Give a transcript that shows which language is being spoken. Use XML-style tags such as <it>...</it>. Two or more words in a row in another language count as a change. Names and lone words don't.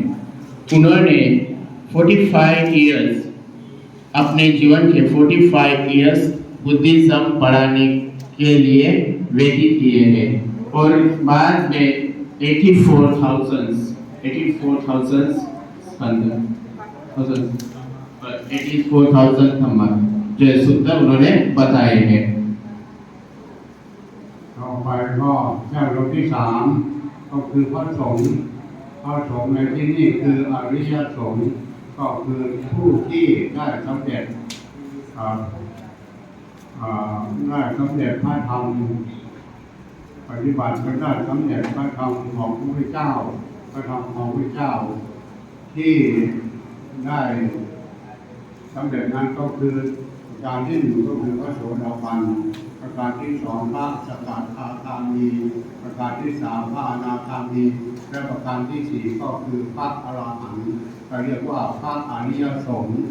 <hi>उन्होंने 45 इयर्स अपने जीवन के 45 इयर्स बुद्धिज्म पढ़ाने के लिए व्यतीत किए हैं और बाद में 84,000 धम्म जो सूत्र उन्होंने बताए हैं।</hi> <th>ต่อไปก็เจ้ารูปที่สามก็คือพระสงฆ์พระสงฆ์ในที่นี้คืออริยสงฆ์ก็คือผู้ที่ได้สำเร็จ ได้สำเร็จพระธรรมปฏิบัติก็ได้สำเร็จพระธรรมของพระพุทธเจ้าพระธรรมของพระพุทธเจ้าที่ได้สำเร็จนั้นก็คือประการที่หนึ่งก็คือพระโสดาบันประการที่สองพระสกทาคามีประการที่สามพระอนาคามีและประการที่สี่ก็คือพระอรหันต์เรียกว่าพระอริยสงฆ์</th>